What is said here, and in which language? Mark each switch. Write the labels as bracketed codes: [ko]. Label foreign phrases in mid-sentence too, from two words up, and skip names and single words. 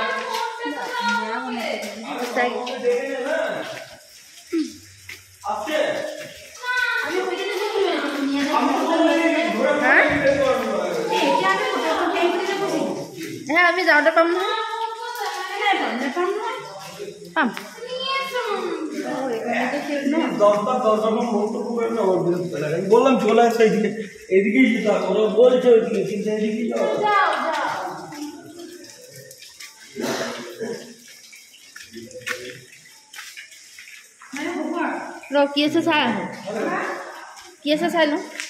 [as] হ্যাঁ আমি যাওঁতে পাম নহয় পাম [bn] বললাম চলে আসছে এদিকে এদিকেই যেতে হবে ওরা বলছে ওইদিকে কিন্তু এদিকেই যাও [as] ৰ কি আছে চাই আহোঁ কি আছে চাই লওঁ